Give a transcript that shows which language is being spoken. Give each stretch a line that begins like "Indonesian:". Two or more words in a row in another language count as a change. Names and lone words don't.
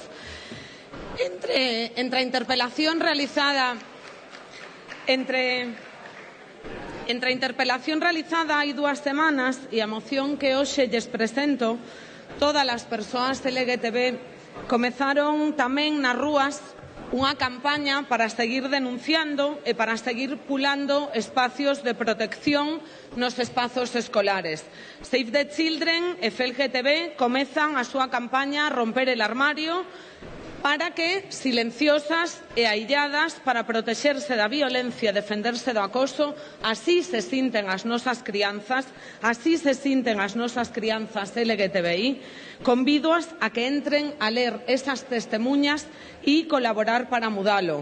Galician: Entre a interpelación realizada hai 2 semanas e a moción que hoxe lles presento, todas as persoas LGTB comezaron tamén nas rúas unha campaña para seguir denunciando e para seguir pulando espacios de protección nos espazos escolares. Save the Children e FLGTB comezan a súa campaña a romper el armario para que, silenciosas e ailladas, para protexerse da violencia e defenderse do acoso, así se sinten as nosas crianzas, LGTBI, convídoas a que entren a ler esas testemunhas e colaborar para mudalo.